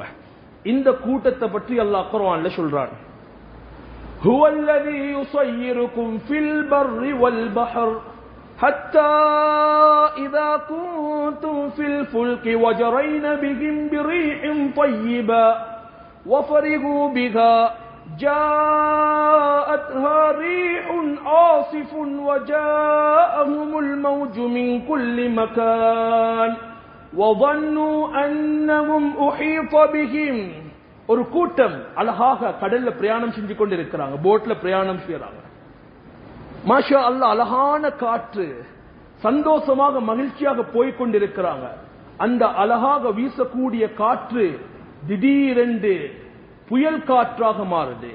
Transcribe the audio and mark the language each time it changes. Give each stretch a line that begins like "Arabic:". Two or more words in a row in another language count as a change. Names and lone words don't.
Tamil: இந்த கூட்டத்தை பற்றி அல்லாஹ் குர்ஆன்ல சொல்றான்,
Arabic: هو الذي يسيركم في البر والبحر حتى إذا كنتم في الفلك وجرين بهم بريح طيبة وفرحوا بها جاءتها ريح عاصف وجاءهم الموج من كل مكان وظنوا أنهم أحيط بهم.
Tamil: ஒரு கூட்டம் அழகாக கடல்ல பிரயாணம் செஞ்சு கொண்டிருக்கிறாங்க, போட்ல பிரயாணம் செய்யறாங்க.
Arabic: ما شاء الله,
Tamil: அழகான காற்று, சந்தோஷமாக மகிழ்ச்சியாக போய்கொண்டிருக்கிறாங்க. அந்த அழகாக வீசக்கூடிய காற்று திடீரென்று புயல் காற்றாக மாறுது.